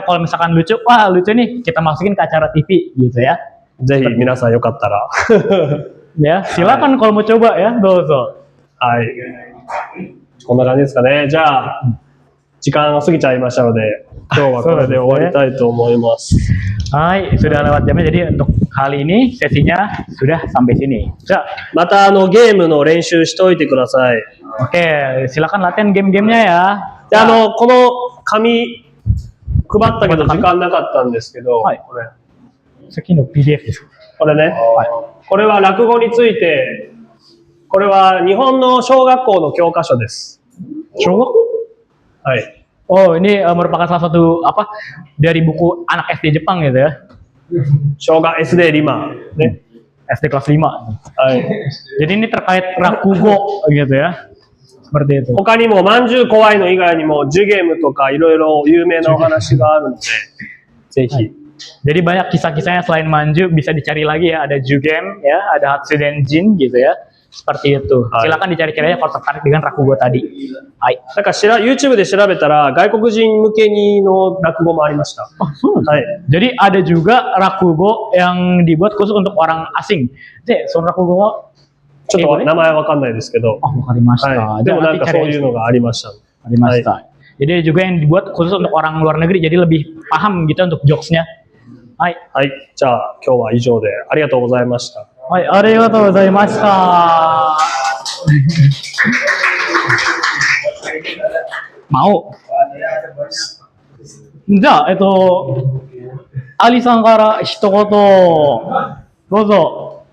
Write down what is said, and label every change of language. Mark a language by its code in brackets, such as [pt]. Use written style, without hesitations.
[id] Kalau misalkan lucu, wah lucu nih, kita masukin ke acara TV gitu ya. [ja] ぜひ皆さんよかったら。 [id] Ya, silakan kalau mau coba ya, [ja] dozo. はい。こんな感じですかね。じゃあ、時間が過ぎちゃいましたので、今日はこれで終わりたいと思います。 Hai, [id] sudah lewat jamnya. Jadi untuk kali ini sesinya sudah sampai sini. [ja] じゃあ、またゲームの練習しといてください。 [id] Oke, silakan latihan game-gamenya ya. [ja] で、この紙配ったけど時間なかったんですけど、はいこれ。 Seki no PDF です。これね、これは落語について、これは日本の小学校の教科書です。小学校? はい。 [id] Oh, ini merupakan salah satu dari buku anak SD Jepang gitu ya. [ja] 小学 SD リマね。 [id] SD kelas 5. [ja] はい。 [id] Jadi ini terkait rakugo gitu ya. Seperti itu. [ja] 他にもまんじゅう怖いの以外にもジュゲームとかいろいろ有名なお話があるので、ぜひ。 [id] Jadi banyak kisah-kisahnya selain manju bisa dicari lagi ya. Ada Jugem ya, ada Hatsuden Jin gitu ya. Seperti itu. Silakan dicari-cari aja kalau tertarik dengan rakugo tadi. [ja] Hai. なんかYouTube で調べたら外国人向けにの落語もありました。はい。 [id] Jadi ada juga rakugo yang dibuat khusus untuk orang asing. [ja] De, so rakugo ちょっと名前わかんないですけど、 wakarimashita. はい。でもなんかそういうのがありました。 Arimashita. [id] Jadi ada juga yang dibuat khusus untuk orang luar negeri, jadi lebih paham gitu untuk jokesnya. [ja] Hai. はい。じゃあ今日は以上でありがとうございました。 Hai, arigatou gozaimashita. [id] Mau? [ja] じゃあ、アリさんから一言、どうぞ。